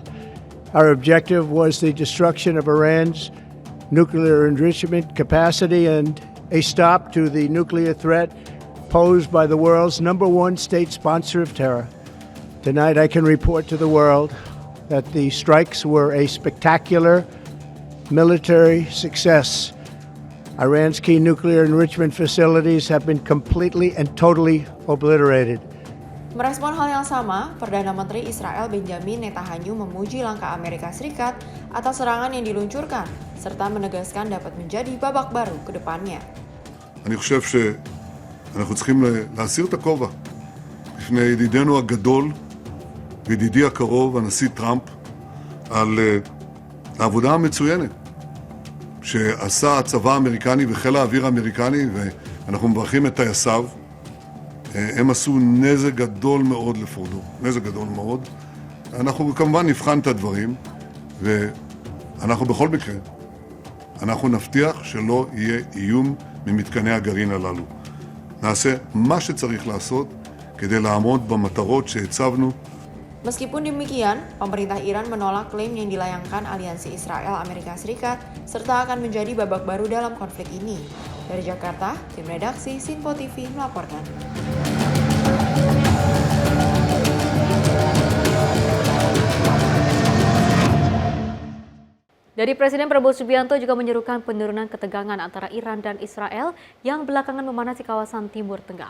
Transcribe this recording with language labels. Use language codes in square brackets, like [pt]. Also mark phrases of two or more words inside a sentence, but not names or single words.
[en] Our objective was the destruction of Iran's nuclear enrichment capacity and a stop to the nuclear threat posed by the world's #1 state sponsor of terror. Tonight I can report to the world that the strikes were a spectacular military success. Iran's key nuclear enrichment facilities have been completely and totally obliterated. [id] Merespon hal yang sama, Perdana Menteri Israel Benjamin Netanyahu memuji langkah Amerika Serikat atas serangan yang diluncurkan, serta menegaskan dapat menjadi babak baru ke depannya. [he] אני חושב שאנחנו צריכים להסיר את הכובע בפני ידידנו הגדול וידידי הקרוב, הנשיא טראמפ, על העבודה המצוינת שעשה הצבא האמריקני וחיל האוויר האמריקני, ואנחנו מברכים את טייסיו. הם עשו נזק גדול מאוד לפורדו, נזק גדול מאוד. אנחנו כמובן נבחן את הדברים, ואנחנו בכל מקרה, אנחנו נבטיח שלא יהיה איום ממתקני הגרעין הללו. נעשה מה שצריך לעשות כדי לעמוד במטרות שהצבנו. [id] Meskipun demikian, pemerintah Iran menolak klaim yang dilayangkan aliansi Israel-Amerika Serikat serta akan menjadi babak baru dalam konflik ini. Dari Jakarta, tim redaksi Sinpo TV melaporkan. Dari Presiden Prabowo Subianto juga menyerukan penurunan ketegangan antara Iran dan Israel yang belakangan memanas di kawasan Timur Tengah.